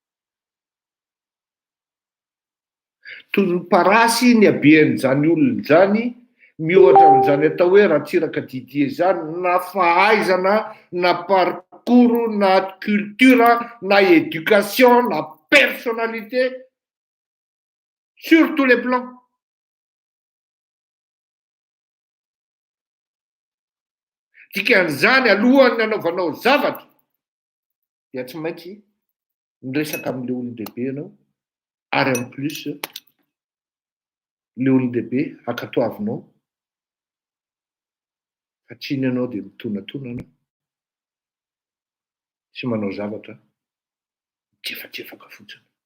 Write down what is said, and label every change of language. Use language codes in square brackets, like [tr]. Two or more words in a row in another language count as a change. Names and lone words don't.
[mg] Toy ny parasy ny haben'izany olona zany mihoatra amin'izany atao hoe Ratsiraka Didier zany na fahaizana na parcours, na culture, na éducation, na personnalité, [fr] sur tous les plans. [mg] Dikan'izany alohan'ny anaovanao zavatra dia tsy maintsy miresaka amin'ilay olon-dehibe ianao, ary [fr] en plus [mg] ilay olon-dehibe ankatoavinao fa tsiny ianao dia mitonatonana sy manao zavatra mitsefatsefaka fotsiny.